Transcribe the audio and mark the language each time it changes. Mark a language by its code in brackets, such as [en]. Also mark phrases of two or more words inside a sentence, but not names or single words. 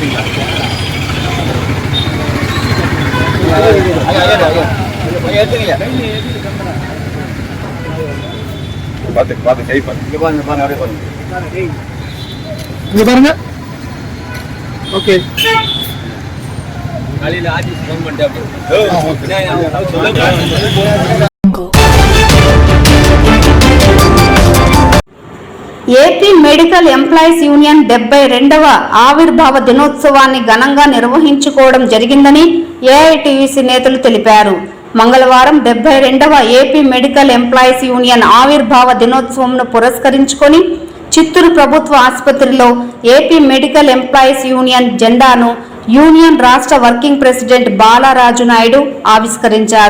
[ta] பார்த்து கை பாருங்க பாருங்க அப்படியே பாருங்க இங்க பாருங்க ஓகே காலையில ஆஜிஸ் ஃபோன் பண்ணிட்டு அப்படியே [te] ఏపీ మెడికల్ ఎంప్లాయీస్ యూనియన్ 72వ ఆవిర్భావ దినోత్సవాన్ని ఘనంగా నిర్వహించుకోవడం జరిగిందని ఏఐటీయూసీ నేతలు తెలిపారు. మంగళవారం 72వ ఏపీ మెడికల్ ఎంప్లాయీస్ యూనియన్ ఆవిర్భావ దినోత్సవంను పురస్కరించుకొని చిత్తూరు ప్రభుత్వ ఆసుపత్రిలో ఏపీ మెడికల్ ఎంప్లాయీస్ యూనియన్ జెండాను యూనియన్ రాష్ట్ర [en] working president [te] బాలరాజు నాయుడు ఆవిష్కరించారు.